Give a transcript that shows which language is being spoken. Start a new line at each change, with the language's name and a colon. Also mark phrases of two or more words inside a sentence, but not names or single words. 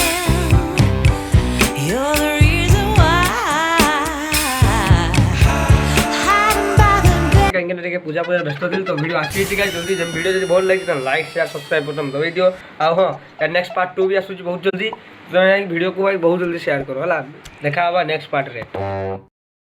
English: You're the reason why. Hiding by the bed.
Odia: କାହିଁକି ନା ଟିକେ ପୂଜା ବ୍ୟସ୍ତ ଥିଲି ତ ଭିଡ଼ିଓ ଆସିଛି ଗାଇସ୍ ଜଲ୍ଦି ଭିଡ଼ିଓ ଯଦି ଭଲ ଲାଗିଛି ତାହେଲେ
English: like share subscribe button
Odia: ଦବାଇ ଦିଅ ଆଉ ହଁ
English: next part 2
Odia: ବି ଆସୁଛି ବହୁତ ଜଲ୍ଦି ତମେ ଯାଇକି ଭିଡ଼ିଓକୁ ଭାଇ ବହୁତ ଜଲ୍ଦି ସେୟାର କର ହେଲା ଦେଖା ହବା ନେକ୍ସଟ ପାର୍ଟରେ।